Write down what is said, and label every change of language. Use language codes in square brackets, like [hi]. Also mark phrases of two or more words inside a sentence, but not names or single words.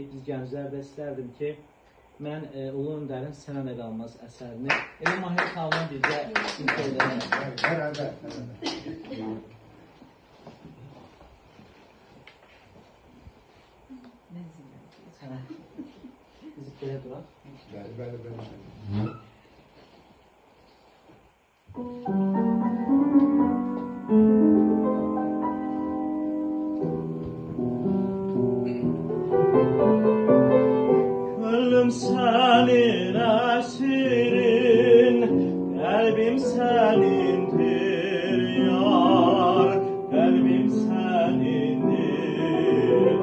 [az] Biz gənclər də istərdim ki, mən Ulu Öndərin Sənə də qalmaz əsərini elə Mahirə xanımla birgə ifa edərəm. Beraber. Biz belə duraq. Bəli. [tr] Gönlüm senin esirin, kalbim senindir yar, kalbim senindir.